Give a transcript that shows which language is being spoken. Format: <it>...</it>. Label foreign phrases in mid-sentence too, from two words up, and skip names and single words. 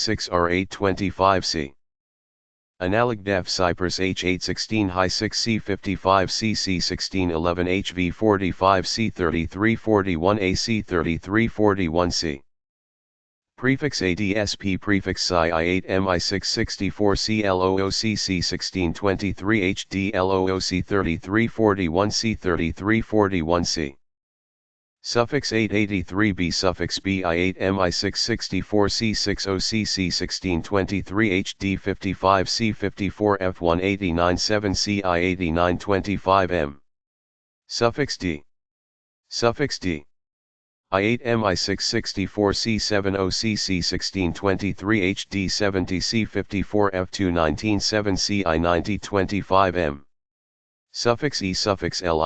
<en>C6R825C Analog Def Cypress H816 High 6 C55 CC1611 HV45 C3341 AC3341C Prefix ADSP Prefix SCI I8 MI664 CLOOC C1623 HD LOOC 3341 C3341C Suffix 883B Suffix BI8 MI664 C60C C1623 HD 55 C54 F189 7 CI8925M Suffix D Suffix D I8 MI664 C70C C1623 HD 70 C54 F219 7 CI9025M Suffix E Suffix L</en>